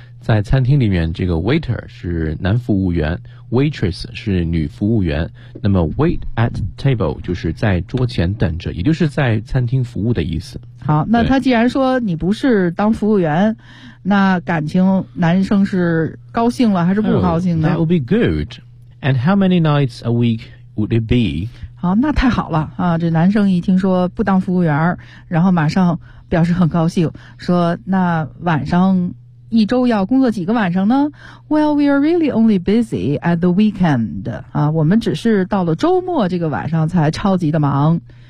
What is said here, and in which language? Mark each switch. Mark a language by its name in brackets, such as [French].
[Chinese] 在餐厅里面，这个 waiter 是男服务员， waitress 是女服务员。那么 wait at table 就是在桌前等着，也就是在餐厅服务的意思。好，那他既然说你不是当服务员，那感情男生是高兴了还是不高兴呢？ [English] That would be good. And how many nights a week would it be? [Chinese] 好，那太好了啊！这男生一听说不当服务员，然后马上表示很高兴，说那晚上。一周要工作几个晚上呢 [English] ？Well, we are really only busy at the weekend. [Chinese] 我们只是到了周末这个晚上才超级的忙。